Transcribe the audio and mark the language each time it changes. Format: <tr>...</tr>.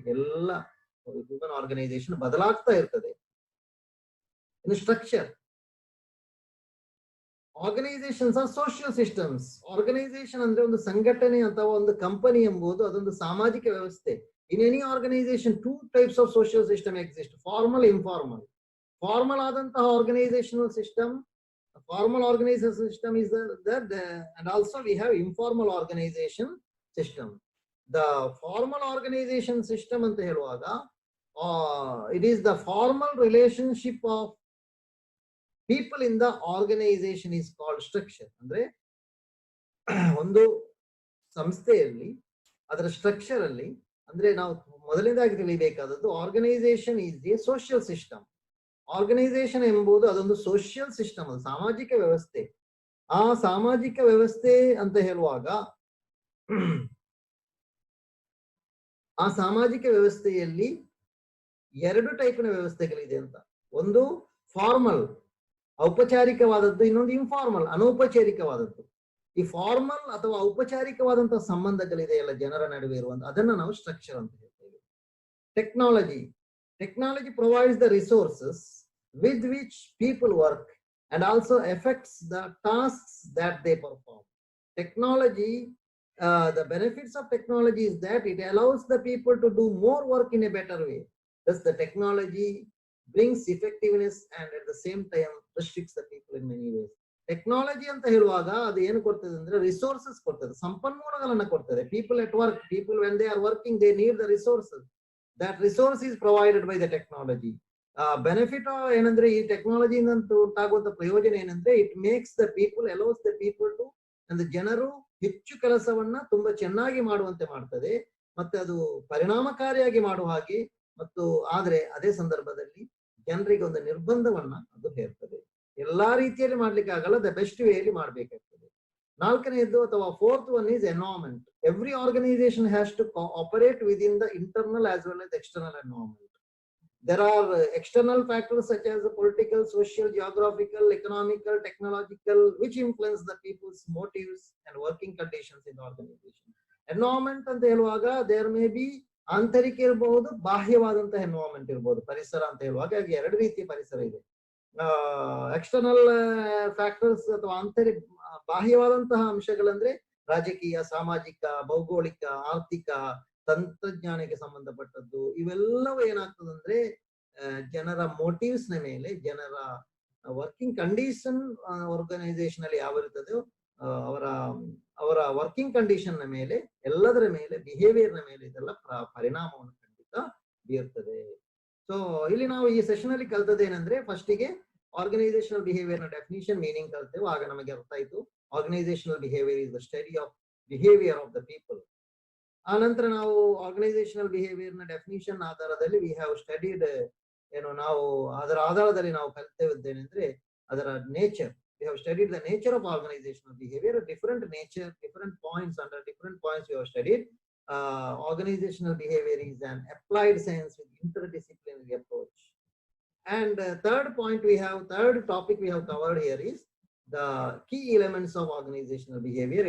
<kn>ಎಲ್ಲ human organisation ಬದಲಾಗ್ತಾ ಇರ್ತದೆ. ಇನ್ನು structure.</kn> <en>Organisations are social systems.</en> <kn>Organisation ಅಂದ್ರೆ ಒಂದು ಸಂಘಟನೆ ಅಥವಾ ಒಂದು ಕಂಪನಿ ಎಂಬುದು ಅದೊಂದು ಸಾಮಾಜಿಕ ವ್ಯವಸ್ಥೆ.</kn> <en>In any organization 2 types of social system exist: formal, informal. Formal ಆದಂತಹ organizational system, formal organization system is and also we have informal organization system. The formal organization system</en> <kn>anta heluvaga</kn> <en>it is the formal relationship of people in the organization is called structure.</en> <kn>Andre ಒಂದು ಸಂಸ್ಥೆಯಲ್ಲಿ ಅದರ structure ಅಲ್ಲಿ ಅಂದ್ರೆ ನಾವು ಮೊದಲನೇದಾಗಿ ತಿಳಿಬೇಕಾದದ್ದು</kn> <en>Organization is a social system.</en> <kn>Organisation ಎಂಬುದು ಅದೊಂದು social system, ಅದು ಸಾಮಾಜಿಕ ವ್ಯವಸ್ಥೆ. ಆ ಸಾಮಾಜಿಕ ವ್ಯವಸ್ಥೆ ಅಂತ ಹೇಳುವಾಗ ಆ ಸಾಮಾಜಿಕ ವ್ಯವಸ್ಥೆಯಲ್ಲಿ ಎರಡು ಟೈಪಿನ ವ್ಯವಸ್ಥೆಗಳಿದೆ ಅಂತ. ಒಂದು ಫಾರ್ಮಲ್ ಔಪಚಾರಿಕವಾದದ್ದು, ಇನ್ನೊಂದು ಇನ್ಫಾರ್ಮಲ್ ಅನೌಪಚಾರಿಕವಾದದ್ದು. ಈ ಫಾರ್ಮಲ್ ಅಥವಾ ಔಪಚಾರಿಕವಾದಂತಹ ಸಂಬಂಧಗಳಿದೆಯಲ್ಲ ಜನರ ನಡುವೆ ಇರುವಂತ, ಅದನ್ನ ನಾವು ಸ್ಟ್ರಕ್ಚರ್ ಅಂತ ಹೇಳ್ತೇವೆ.</kn> <en>Technology provides the resources with which people work and also affects the tasks that they perform. Technology, the benefits of technology is that it allows the people to do more work in a better way. Thus the technology brings effectiveness and at the same time restricts the people in many ways.</en> <kn>Technology ಅಂತ ಹೇಳುವಾಗ ಅದು ಏನು ಕೊಡ್ತದೆ ಅಂದ್ರೆ resources ಕೊಡ್ತದೆ, ಸಂಪನ್ಮೂಲಗಳನ್ನ ಕೊಡ್ತದೆ.</kn> <en>People at work, people when they are working they need the resources. That resource is provided by the technology.</en> <kn>Benefit ಏನಂದ್ರೆ ಈ ಟೆಕ್ನಾಲಜಿಯಿಂದ ಉಂಟಾಗುವಂತ ಪ್ರಯೋಜನ ಏನಂದ್ರೆ</kn> <en>it makes the people, allows the people to,</en> <kn>ಅಂದ್ರೆ ಜನರು ಹೆಚ್ಚು ಕೆಲಸವನ್ನ ತುಂಬಾ ಚೆನ್ನಾಗಿ ಮಾಡುವಂತೆ ಮಾಡ್ತದೆ, ಮತ್ತೆ ಅದು ಪರಿಣಾಮಕಾರಿಯಾಗಿ ಮಾಡುವ ಹಾಗೆ. ಮತ್ತು ಆದ್ರೆ ಅದೇ ಸಂದರ್ಭದಲ್ಲಿ ಜನರಿಗೆ ಒಂದು ನಿರ್ಬಂಧವನ್ನ ಅದು ಹೇರ್ತದೆ. ಎಲ್ಲಾ ರೀತಿಯಲ್ಲಿ ಮಾಡ್ಲಿಕ್ಕೆ ಆಗಲ್ಲ, ದ ಬೆಸ್ಟ್ ವೇಯಲ್ಲಿ ಮಾಡ್ಬೇಕಾಗ್ತದೆ. ನಾಲ್ಕನೆಯದ್ದು ಅಥವಾ</kn> <en>Fourth one is environment. Every organization has to operate within the internal as well as external environment. There are external factors such as political, social, geographical, economical, technological, which influence the people's motives and working conditions in the organization.</en> <kn>Environment ಅಂತ ಹೇಳುವಾಗ</kn> <en>there may be</en> <kn>ಆಂತರಿಕ ಇರಬಹುದು, ಬಾಹ್ಯವಾದಂತಹ environment ಇರಬಹುದು. ಪರಿಸರ ಅಂತ ಹೇಳುವಾಗ ಎರಡು ರೀತಿಯ ಪರಿಸರ ಇದೆ. ಎಕ್ಸ್ಟರ್ನಲ್ ಫ್ಯಾಕ್ಟರ್ಸ್ ಅಥವಾ ಬಾಹ್ಯವಾದಂತಹ ಅಂಶಗಳಂದ್ರೆ ರಾಜಕೀಯ, ಸಾಮಾಜಿಕ, ಭೌಗೋಳಿಕ, ಆರ್ಥಿಕ, ತಂತ್ರಜ್ಞಾನಕ್ಕೆ ಸಂಬಂಧಪಟ್ಟದ್ದು. ಇವೆಲ್ಲವೂ ಏನಾಗ್ತದಂದ್ರೆ ಜನರ ಮೋಟಿವ್ಸ್ ನ ಮೇಲೆ, ಜನರ ವರ್ಕಿಂಗ್ ಕಂಡೀಷನ್ ಆರ್ಗನೈಸೇಷನ್ ಅಲ್ಲಿ ಯಾವ ಇರ್ತದೋ ಅವರ ವರ್ಕಿಂಗ್ ಕಂಡೀಷನ್ ನ ಮೇಲೆ, ಎಲ್ಲದರ ಮೇಲೆ, ಬಿಹೇವಿಯರ್ ನ ಮೇಲೆ ಇದೆಲ್ಲ ಪರಿಣಾಮವನ್ನು ಖಂಡಿತ ಬೀರ್ತದೆ. ಸೊ ಇಲ್ಲಿ ನಾವು ಈ ಸೆಷನ್ ಅಲ್ಲಿ ಕಲ್ತದೇನೆಂದ್ರೆ, ಫಸ್ಟಿಗೆ ಆರ್ಗನೈಸೇಷನಲ್ ಬಿಹೇವಿಯರ್ ನ ಡೆಫಿನಿಷನ್, ಮೀನಿಂಗ್ ಕಲ್ತೇವೆ. ಆಗ ನಮಗೆ ಅರ್ಥ ಆಯ್ತು</kn> <en>Organizational behaviour is the study of behaviour of the people.</en> <kn>ಆ ನಂತರ ನಾವು ಆರ್ಗನೈಸೇಷನಲ್ ಬಿಹೇವಿಯರ್ ನ ಡೆಫಿನಿಷನ್ ಆಧಾರದಲ್ಲಿ</kn> <en>we have studied,</en> <kn>ನಾವು ಅದರ ಆಧಾರದಲ್ಲಿ ನಾವು ಕಲಿತೇವೆಂದ್ರೆ ಅದರ nature.</kn> <en>We have studied the nature of organizational behavior, different nature, different points. Under different points we have studied. Organizational behavior is an applied science with interdisciplinary approach. And third topic we have covered here is the key elements of organizational behavior.</en>